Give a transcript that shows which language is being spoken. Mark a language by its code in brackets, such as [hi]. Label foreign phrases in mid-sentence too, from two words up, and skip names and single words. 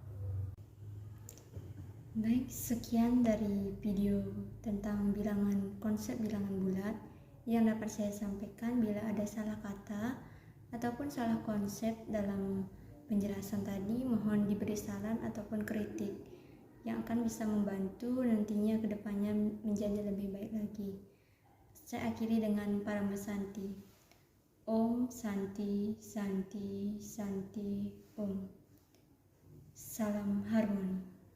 [id] Baik, sekian dari video tentang konsep bilangan bulat yang dapat saya sampaikan. Bila ada salah kata ataupun salah konsep dalam penjelasan tadi, mohon diberi saran ataupun kritik yang akan bisa membantu nantinya kedepannya menjadi lebih baik lagi. Saya akhiri dengan Parama Santi. [sa] Om Santi Santi Santi Om. [id] Salam harmoni.